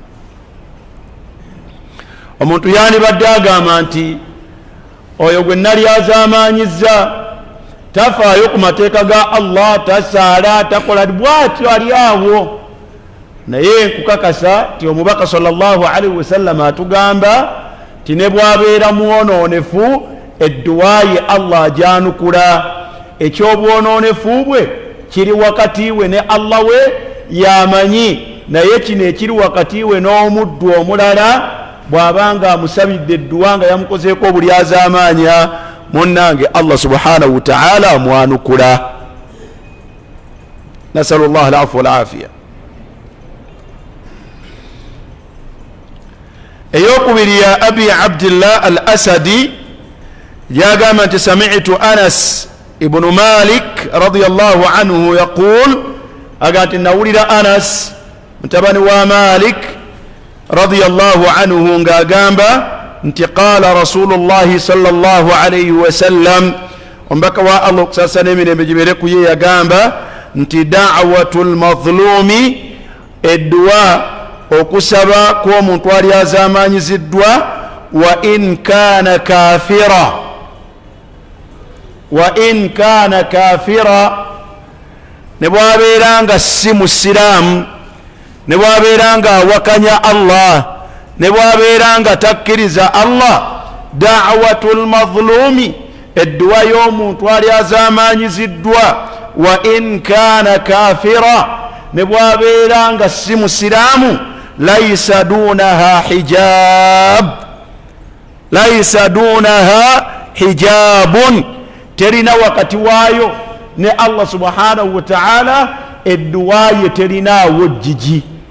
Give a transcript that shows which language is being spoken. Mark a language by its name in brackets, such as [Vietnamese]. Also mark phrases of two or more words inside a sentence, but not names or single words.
[Ganda] Omuntu yandibadde agamba nti oyo gwe nali azamanyiza tafaayo ku mateeka ga Allah, tasaala, takola bwatyo, ali awo. Naye nkukakasa ti omubaka [Arabic] sallallahu alaihi wasallam [Ganda] atugamba ti ne bwabeera mwononefu edduwaye Allah ajanukula. Ekyobwononefu bwe kiri wakati we ne Allah we yamanyi, naye kino ekiri wakati we n'omuddu omulala bw'abanga amusabidde edduwa nga yamukozeeko obulyazamanya, munnange Allah [Arabic] subhanahu wa ta'ala [Ganda] amwanukula. [Arabic] Nasalu Allah al-afwa wal-afiya. [Ganda] eyokubiri ya Abi Abdillah al-Asadi yagamba nti [Arabic] sami'tu Anas ibn Malik radiyallahu anhu yaqul, [Ganda] agati nawulira Anas mutabani wa Malik [Arabic] radiyallahu anhu [Ganda] ngagamba nti [Arabic] qala Rasulullah sallallahu alayhi wa sallam, [Ganda] ombaka wa Allah kusasa n'emirembe gibere ku ye yagamba nti [Arabic] da'watul mazlumi, [Ganda] edduwa okusaba kw'omuntu ali azamanyiziddwa, [Arabic] wa in kana [Ganda] kafira, ne bwabeera nga si musiraamu, ne bwabeera nga awakanya Allah, ne bwabeera nga takkiriza Allah. [Arabic] Da'watul mazlumi, [Ganda] edduwa y'omuntu ali azamanyiziddwa, [Arabic] wa in kana kafira, [Ganda] ne bwabeera nga si musiraamu, [Arabic] laysa dunaha hijabun, [Ganda] terina wakati waayo ne Allah [Arabic] subhanahu wa ta'ala, [Ganda] edduwaye terinaawo jjiji.